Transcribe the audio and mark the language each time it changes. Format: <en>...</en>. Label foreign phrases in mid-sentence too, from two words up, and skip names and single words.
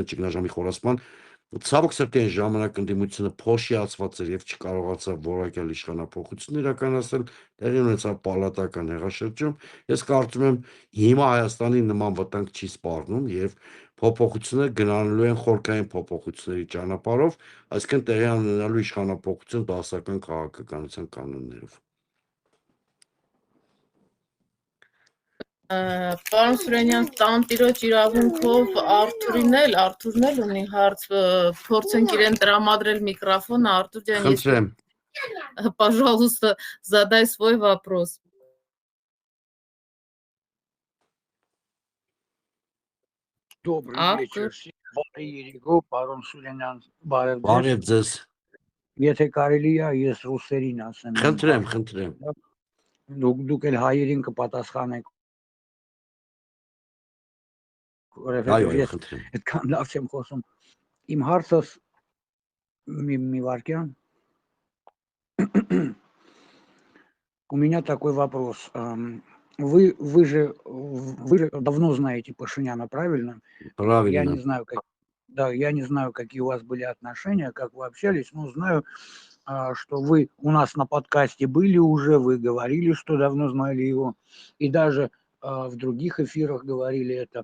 <hy>ճգնաժամի խորացման, ցավոք սրտի այն ժամանակ ընդդիմությունը փոշիացված էր եւ չկարողացավ որակյալ իշխանափոխություն իրականացնել, տեղի ունեցավ պալատական հեղաշրջում։ Ես կարծում եմ հիմա Հայաստանի նման վտանգ չի սպառնում եւ փոփոխությունները գնալու են խորքային փոփոխությունների ճանապարհով, այսինքն տեղի ունենալու իշխանափոխություն դասական քաղաքականության կանոններով։ Պարոն Սուրենյան, տանտիրոջ իրավունքով Արթուրն էլ ունի հարց, փորձենք իրեն տրամադրել միկրոֆոնը, Արտուր ջան, Խնդրեմ։</hy> <ru>Пожалуйста, задай свой вопрос. Добрый Արտուր, вечер всем.</ru> <hy>Երիգո, պարոն Սուրենյան, բարև ձեզ։ Բարև ձեզ։ Եթե կարելի է, ես ռուսերին ասեմ։ Խնդրեմ։ Դուք էլ հայերին կպատասխանեք։ Այո, խնդրեմ։ Այդքան լավ չեմ խոսում։ Իմ հարցս մի վարքյան։</hy> <ru>У меня такой вопрос. Вы же давно знаете Пашиняна, правильно? Правильно. Я не знаю, я не знаю, какие у вас были отношения, как вы общались, но знаю, что вы у нас на подкасте были уже, вы говорили, что давно знали его, и даже в других эфирах говорили это.</ru>